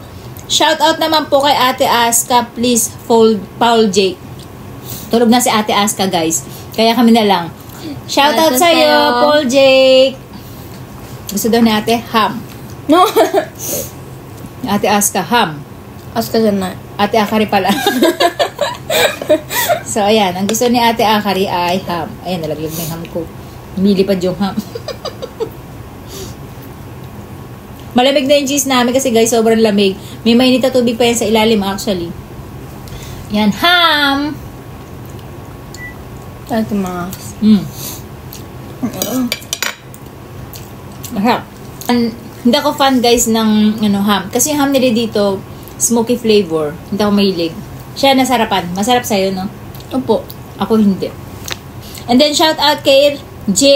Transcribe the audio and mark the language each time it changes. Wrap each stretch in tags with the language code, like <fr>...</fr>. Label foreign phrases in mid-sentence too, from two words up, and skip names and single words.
<en>Shout out</en> <tl>naman po kay Ate Aska. Please, Paul Jake. Tulog na si Ate Aska, guys. Kaya kami na lang.</tl> <en>Shout out</en> <tl>sa'yo, Paul Jake. Gusto daw ni Ate ham. No! Ate Aska, ham.</tl> <ja>Asuka じゃない。</ja> <tl>Ate Akari pala. So, ayan. Ang gusto ni Ate Akari ay ham. Ayan, nalaglag na yung ham ko. Milipad yung ham. Malamig na yung cheese namin kasi, guys, sobrang lamig. May mainit na tubig pa yan sa ilalim, actually. Yan, ham!</tl> <ja>いただきます。</ja> <tl>Masarap. Hindi ako fan, guys, ng ham. Kasi yung ham nila dito,</tl> <en>smoky flavor.</en> <tl>Hindi ako mahilig. Siya nasarapan. Masarap sa'yo, no? Opo. Ako hindi.</tl> <en>And then, shout out</en> <tl>kay J.</tl>